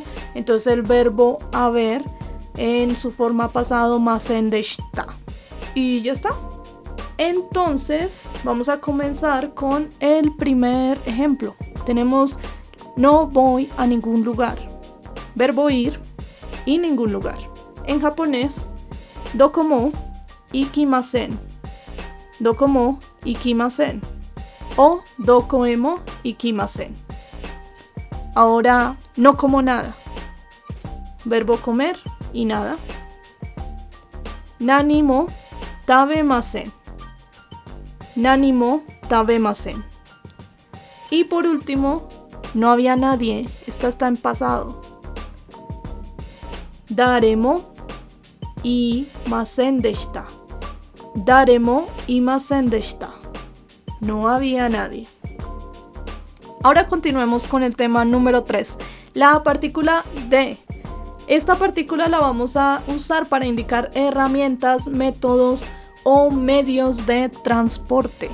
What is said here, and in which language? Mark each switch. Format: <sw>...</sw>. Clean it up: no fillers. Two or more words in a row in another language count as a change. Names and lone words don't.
<es>Entonces el verbo haber en su forma pasado</es> <ja>ませんでした.</ja> <es>Y ya está. Entonces vamos a comenzar con el primer ejemplo. Tenemos no voy a ningún lugar. Verbo ir y ningún lugar. En japonés,</es> <ja>どこも行きません. どこも行きません。O どこへも行きません.</ja> <es>Ahora, no como nada. Verbo comer y nada.</es> <ja>何も食べません. 何も食べません.</ja> <es>Y por último, no había nadie. Esta está en pasado.</es> <ja>誰もいませんでした. 誰もいませんでした.</ja> <es>No había nadie. Ahora continuemos con el tema número 3. La partícula de. Esta partícula la vamos a usar para indicar herramientas, métodos o medios de transporte.</es>